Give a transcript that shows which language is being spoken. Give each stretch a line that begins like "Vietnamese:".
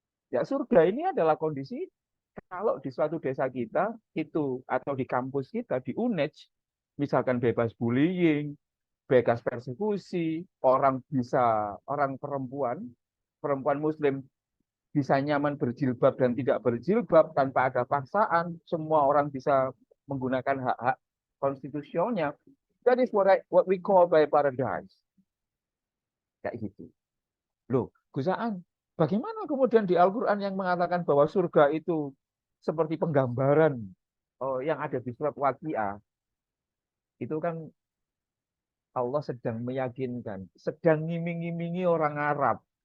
Indonesian: Ya surga ini adalah kondisi kalau di suatu desa kita itu atau di kampus kita di UNED misalkan bebas bullying, bebas persekusi, orang perempuan perempuan muslim bisa nyaman berjilbab dan tidak berjilbab tanpa ada paksaan, semua orang bisa menggunakan hak-hak konstitusionalnya.
English: That is what we call by paradise.
Indonesian: Kayak gitu. Loh, Gusaan, bagaimana kemudian di Al-Quran yang mengatakan bahwa surga itu seperti penggambaran yang ada di surat Waqiah, itu kan Allah sedang meyakinkan, sedang ngiming-ngimingi orang Arab.